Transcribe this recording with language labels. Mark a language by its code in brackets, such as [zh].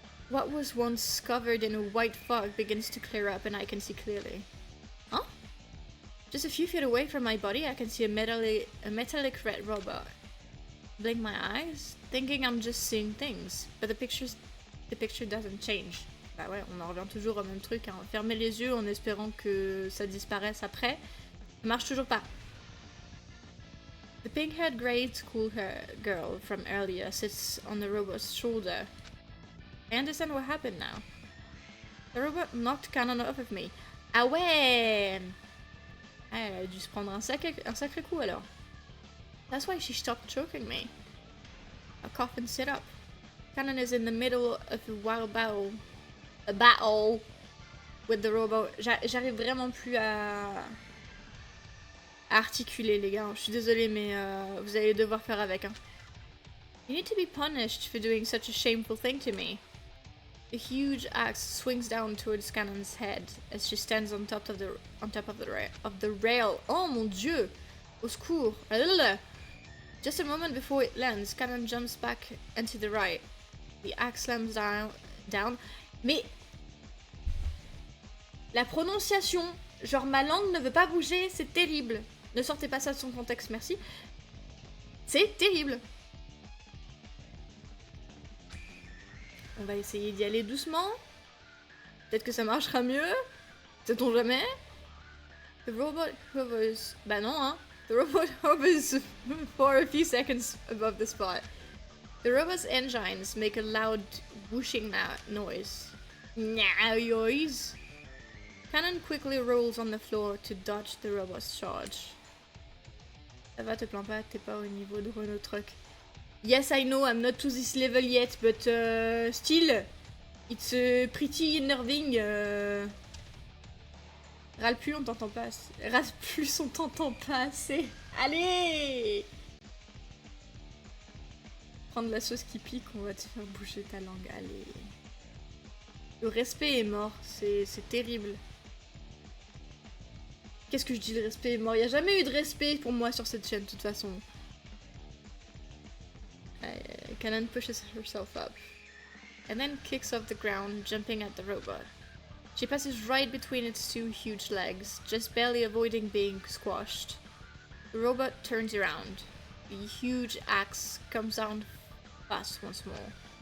[en] What was once covered in a white fog begins to clear up and I can see clearly. Huh? Just a few feet away from my body, I can see a metallic red robot. Blink my eyes, thinking I'm just seeing things, but the picture doesn't change. [fr] Bah ouais, on en revient toujours au même truc, hein. Fermer les yeux en espérant que ça disparaisse après, ça marche toujours pas. [en] The pink-haired grade school girl from earlier sits on the robot's shoulder. I understand what happened now. The robot knocked Canon off of me. [fr] Ah ouais! Ah, elle a dû se prendre un sacré coup alors. [en] That's why she stopped choking me. I cough and sit up. Canon is in the middle of a wild battle. A battle with the robot. [fr] J'arrive vraiment plus à articuler les gars. Je suis désolée mais vous allez devoir faire avec. Hein. [en] You need to be punished for doing such a shameful thing to me. A huge axe swings down towards Canon's head as she stands on top of the rail. [fr] Oh mon dieu! Au secours! [en] Just a moment before it lands, Canon jumps back and to the right. The axe slams down. [fr] Mais la prononciation, genre ma langue ne veut pas bouger, c'est terrible. Ne sortez pas ça de son contexte, merci. C'est terrible. On va essayer d'y aller doucement. Peut-être que ça marchera mieux. Sait-on jamais? [en] The robot hovers... [fr] Bah non, hein. [en] The robot hovers for a few seconds above the spot. The robot's engines make a loud whooshing noise. Noise. Canon quickly rolls on the floor to dodge the robot's charge. [fr] Ça va, te plains pas, t'es pas au niveau de Renault Truck. [en] Yes, I know, I'm not to this level yet, but still, it's pretty unnerving. [fr] Râle plus, on t'entend pas assez. Râle plus, on t'entend pas assez. Allez! Prendre la sauce qui pique, on va te faire bouger ta langue. Allez. Le respect est mort, c'est terrible. Qu'est-ce que je dis, le respect est mort? Il n'y a jamais eu de respect pour moi sur cette chaîne, de toute façon. [en] Canon pushes herself up, and then kicks off the ground, jumping at the robot. She passes right between its two huge legs, just barely avoiding being squashed. The robot turns around. The huge axe comes down fast once more.